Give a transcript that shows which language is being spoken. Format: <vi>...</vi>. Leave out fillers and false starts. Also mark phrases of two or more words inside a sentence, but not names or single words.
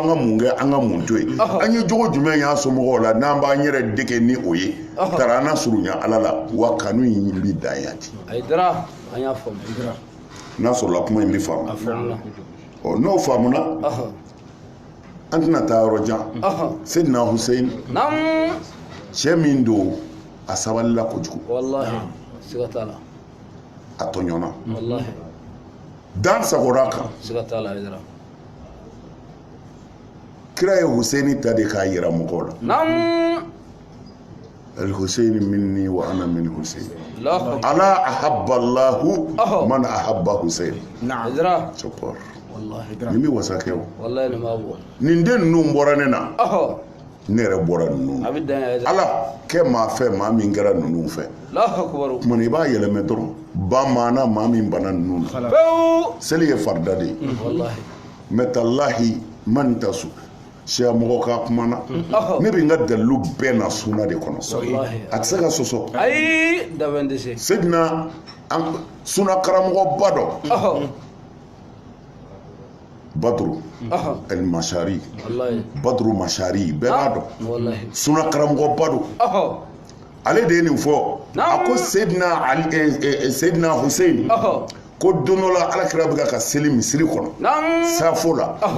<bm>ka mun kɛ an ka mun to yen an ye jogo jumɛn y'an somɔgɔw la n'an b'an yɛrɛ dege ni o ye tara an na surunya Ala la wa kanu in bɛ dan yan ten n'a sɔrɔla kuma in bɛ faamu n'o faamuna an tɛna taa yɔrɔ jan Seydina Hussein cɛ min don a sabalila kojugu a tɔɲɔna dan sagora kan kira ye Huseini ta de k'a yira mɔgɔw la</bm> <ar>الحسين مني وأنا من حسين ألا أحب الله من أحب حسين</ar> <bm>sɔpɔr nin bɛ wasa kɛ o nin den ninnu bɔra ne na ne yɛrɛ bɔra ninnu Ala kɛ maa fɛ maa min kɛra ninnu fɛ tuma i b'a yɛlɛmɛ dɔrɔn ba maana maa min bana ninnu na seli ye farida de ye mais tallahi man ta su siya mɔgɔ ka kuma na ne bɛ n ka dalilu bɛɛ na suna de kɔnɔ a tɛ se ka sɔsɔ Seydina suna karamɔgɔba dɔ Badru el Mashari Badru Mashari bɛɛ b'a dɔn suna karamɔgɔba don ale de ye nin fɔ a ko Seydina Hussein ko don dɔ la Alakira bɛ ka seli misiri kɔnɔ safo la</bm>